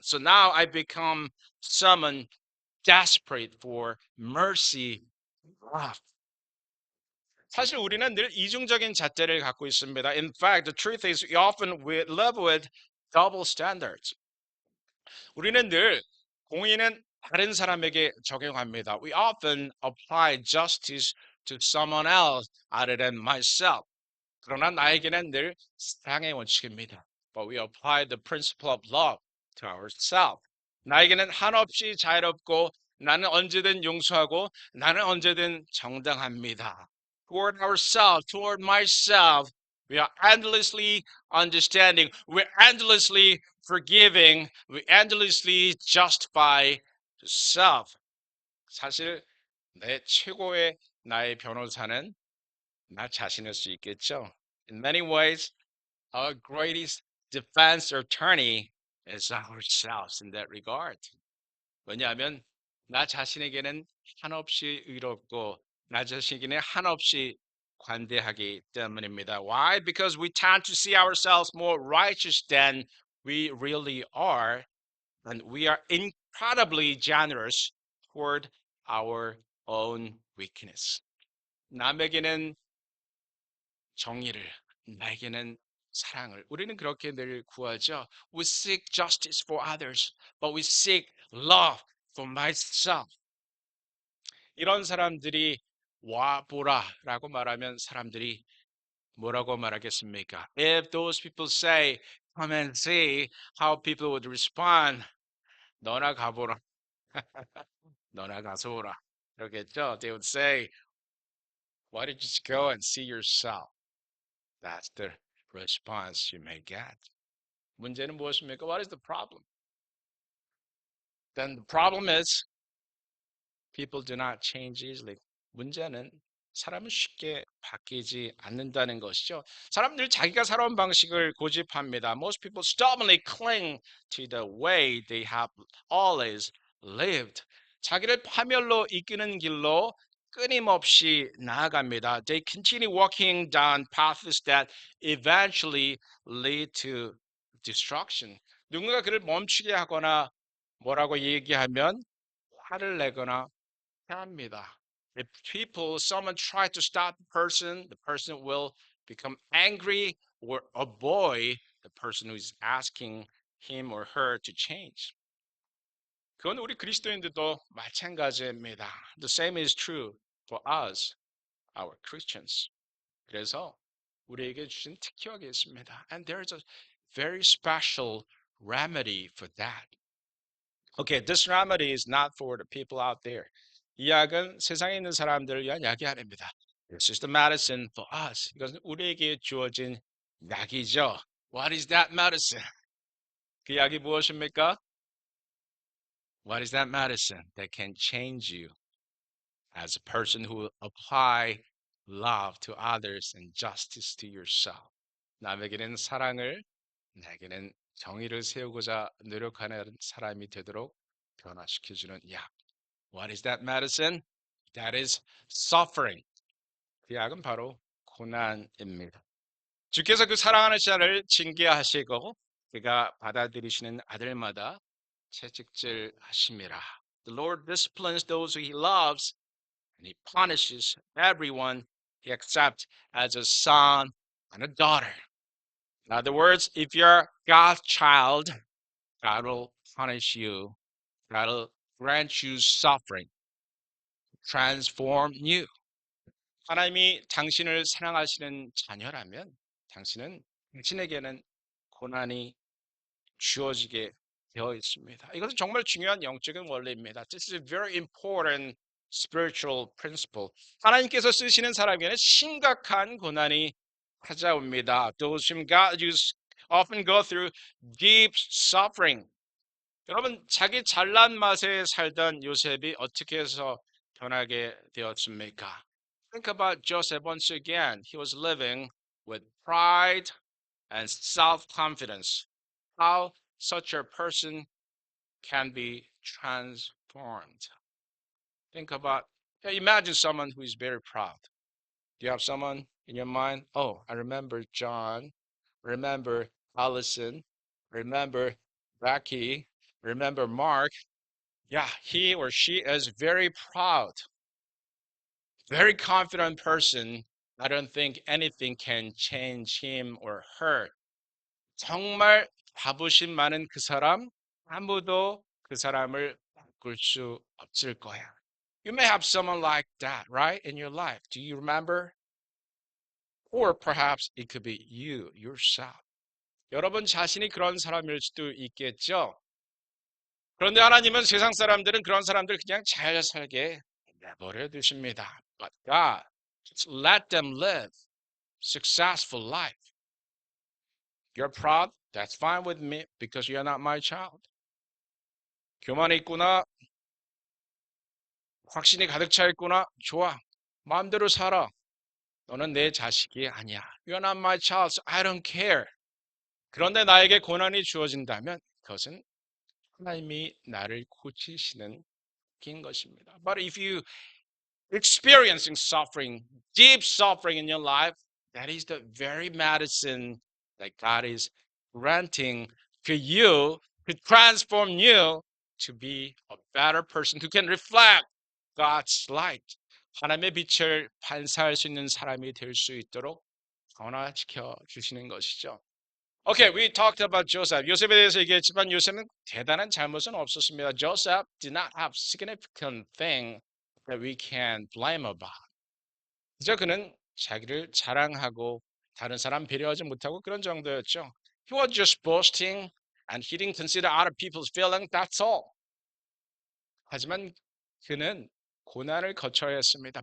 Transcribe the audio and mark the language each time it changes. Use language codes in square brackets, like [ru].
[en] So now I become someone desperate for mercy, love. [ko] 사실 우리는 늘 이중적인 잣대를 갖고 있습니다. [en] In fact, the truth is we often live with double standards. [ko] 우리는 늘 공의는 다른 사람에게 적용합니다. [en] We often apply justice to someone else other than myself. [ko] 그러나 나에게는 늘 사랑의 원칙입니다. [en] But we apply the principle of love to ourselves. [ko] 나에게는 한없이 자유롭고 나는 언제든 용서하고 나는 언제든 정당합니다. [en] Toward ourselves, toward myself, we are endlessly understanding. We're endlessly forgiving. We endlessly justify self. [ko] 사실 내 최고의 나의 변호사는 나 자신일 수 있겠죠. [en] In many ways, our greatest defense attorney is ourselves in that regard. [ko] 왜냐하면 나 자신에게는 한없이 의롭고 나 자신에게는 한없이 관대하기 때문입니다. [en] Why? Because we tend to see ourselves more righteous than we really are, and we are incredibly generous toward our own weakness. [ko] 남에게는 정의를, 나에게는 사랑을. 우리는 그렇게 늘 구하죠. [en] We seek justice for others, but we seek love for myself. [ko] 이런 사람들이 와 보라라고 말하면 사람들이 뭐라고 말하겠습니까? [en] If those people say, come and see, how people would respond. [ko] 너나 가보라. 너나 가서 보라. 그러겠죠? [en] They would say, why don't you just go and see yourself? That's the response you may get. [ko] 문제는 무엇입니까? [en] What is the problem? Then the problem is people do not change easily. [ko] 문제는 사람은 쉽게 바뀌지 않는다는 것이죠. 사람들 자기가 살아온 방식을 고집합니다. [en] Most people stubbornly cling to the way they have always lived. [ko] 자기를 파멸로 이끄는 길로 끊임없이 나아갑니다. [en] They continue walking down paths that eventually lead to destruction. [ko] 누군가 그를 멈추게 하거나 뭐라고 얘기하면 화를 내거나 합니다. [en] If someone tries to stop the person will become angry or avoid the person who is asking him or her to change. [ko] 그건 우리 그리스도인들도 마찬가지입니다. [en] The same is true for us, our Christians. [ko] 그래서 우리에게 주신 특효가 있습니다. [en] And there is a very special remedy for that. Okay, this remedy is not for the people out there. [ko] 이 약은 세상에 있는 사람들을 위한 약이 아닙니다. [en] This is the medicine for us. [ko] 이것은 우리에게 주어진 약이죠. [en] What is that medicine? [ko] 그 약이 무엇입니까? [en] What is that medicine that can change you as a person who apply love to others and justice to yourself? [ko] 남에게는 사랑을, 내게는 정의를 세우고자 노력하는 사람이 되도록 변화시켜주는 약. [en] What is that medicine? That is suffering. [ko] 그 약은 바로 고난입니다. 주께서 그 사랑하는 자를 징계하시고 그가 받아들이시는 아들마다 채찍질 하심이라. [en] The Lord disciplines those who he loves and he punishes everyone he accepts as a son and a daughter. In other words, if you're God's child, God will punish you. God will grant you suffering, transform you. [ko] 하나님이 당신을 사랑하시는 자녀라면 당신에게는 고난이 주어지게 되어 있습니다. 이것은 정말 중요한 영적인 원리입니다. [en] This is a very important spiritual principle. [ko] 하나님께서 쓰시는 사람에게는 심각한 고난이 찾아옵니다. [en] Those whom God uses often go through deep suffering. [ko] 여러분, 자기 잘난 맛에 살던 요셉이 어떻게 해서 변하게 되었습니까? [en] Think about Joseph once again. He was living with pride and self-confidence. How such a person can be transformed. Think about, imagine someone who is very proud. Do you have someone in your mind? Oh, I remember John, remember Allison, remember Becky, remember Mark. Yeah, he or she is very proud, very confident person. I don't think anything can change him or her. [ko] 정말 자부심 많은 그 사람, 아무도 그 사람을 바꿀 수 없을 거야. [en] You may have someone like that, right, in your life. Do you remember? Or perhaps it could be you, yourself. [ko] 여러분 자신이 그런 사람일 수도 있겠죠. 그런데 하나님은 세상 사람들은 그런 사람들 그냥 잘 살게 내버려 두십니다. [en] But God, just let them live successful life. You're proud? That's fine with me because you're not my child. [ko] 교만이 있구나. 확신이 가득 차 있구나. 좋아. 마음대로 살아. 너는 내 자식이 아니야. [en] You're not my child, so I don't care. [ko] 그런데 나에게 고난이 주어진다면 그것은 하나님이 나를 고치시는 긴 것입니다. [en] But if you experiencing suffering, deep suffering in your life, that is the very medicine that God is granting to you to transform you to be a better person who can reflect God's light. [ko] 하나님의 빛을 반사할 수 있는 사람이 될 수 있도록 변화시켜 주시는 것이죠. [en] Okay, we talked about Joseph. [ko] 요셉에 대해서 얘기했지만 요셉은 대단한 잘못은 없었습니다. [en] Joseph did not have significant thing that we can blame about. [ko] 그저 그는 자기를 자랑하고 다른 사람 배려하지 못하고 그런 정도였죠. [en] He was just boasting and he didn't consider other people's feelings. That's all. [ko] 하지만 그는 고난을 거쳐야 했습니다.